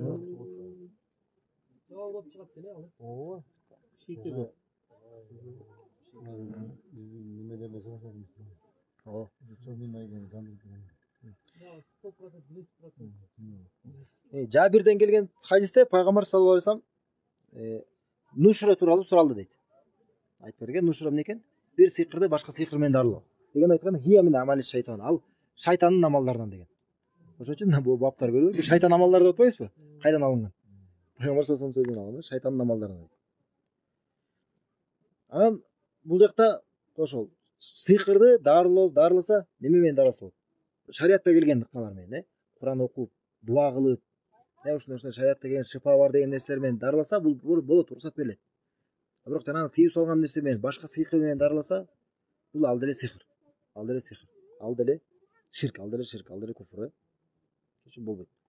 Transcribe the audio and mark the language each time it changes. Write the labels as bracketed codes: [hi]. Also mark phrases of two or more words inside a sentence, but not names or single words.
[ky] болуп чыгат экен ооба биздин немелерде ооба черный магияны Жабирден келген хадисте пайгамбар [ar] صلى الله عليه [ky] вассалам нушра тууралуу суралды дейт айтып берген нушра эмне экен бир сыйкырды башка сыйкыр менен дарылоо деген айткан [ar] هي من عمل الشيطان [ky] ал шайтандын амалдарынан деген ошон үчүн бул баптар көрүлөр бир шайтан амалдары деп атпайбызбы кайдан алынган пайгамбар [ar] صلى الله عليه وسلم [ky] сөзүнөн алган шайтандын амалдарынан анан бул жакта ошол сыйкырды дарыласа неме менен дарыласа болот шариатта келген ыкмалар менен Куран окуп дуа кылып ушундай шариатта келген шифа бар деген нерселер менен дарыласа бул болот уруксат берилет бирок жанагы тийип салган нерсе менен башка сыйкыр менен дарыласа бул ал деле сыйкыр ал деле ширк ал деле куфр үчүн болбойт